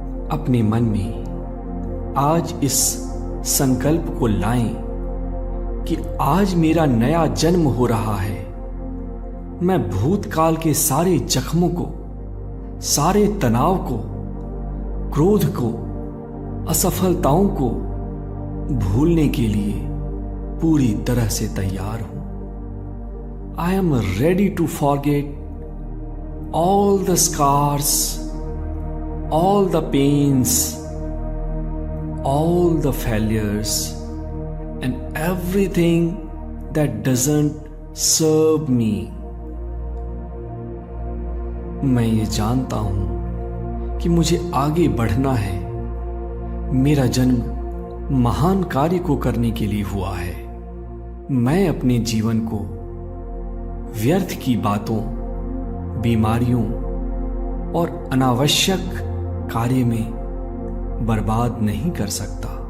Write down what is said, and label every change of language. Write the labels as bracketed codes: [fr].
[hi] अपने मन में आज इस संकल्प को लाएं कि आज मेरा नया जन्म हो रहा है। मैं भूतकाल के सारे जख्मों को, सारे तनाव को, क्रोध को, असफलताओं को भूलने के लिए पूरी तरह से तैयार हूं। [en] I am ready to forget all the scars, all the pains, all the failures, and everything that doesn't serve me. [hi] मैं ये जानता हूं कि मुझे आगे बढ़ना है। मेरा जन्म महान कार्य को करने के लिए हुआ है। मैं अपने जीवन को व्यर्थ की बातों, बीमारियों और अनावश्यक कार्य में बर्बाद नहीं कर सकता।